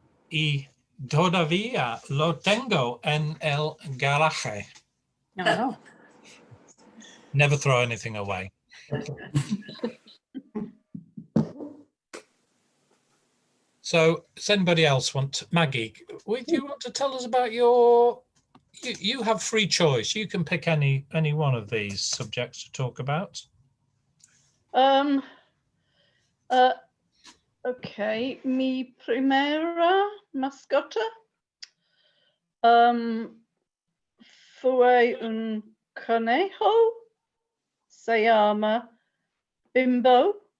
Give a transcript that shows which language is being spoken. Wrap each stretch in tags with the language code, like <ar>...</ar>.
<es>Y todavía lo tengo en el garaje. No.</es> <en>Never throw anything away. So does anybody else Maggie, would you want to tell us about you have free choice. You can pick any one of these subjects to talk about.</en> <es>Okay, mi primera mascota fue un conejo, se llama Bimbo.</es>